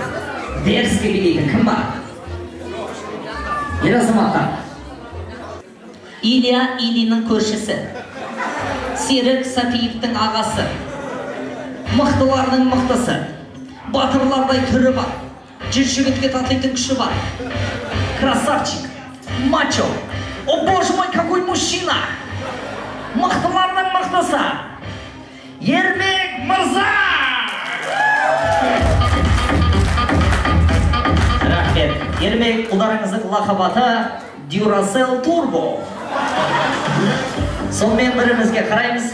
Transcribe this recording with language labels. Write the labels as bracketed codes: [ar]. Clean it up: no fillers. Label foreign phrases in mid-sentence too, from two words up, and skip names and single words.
[kk] Дерзкий билейтін. Кім бар? Ер азаматтар. Илья Ильиннің көршісі, Серік Сатиевтің ағасы, мықтылардың мықтысы, батырлардай түрі бар, жүз жігітке татитын күші бар. [ru] Красавчик, мачо, о боже мой, какой мужчина! [kk] Мықтылардың мықтысы, Ермек Мырза! Рахмет. Ермек ұлдарыңыздың лақабаты Duracell Turbo. Сонымен бірімізге қараймыз.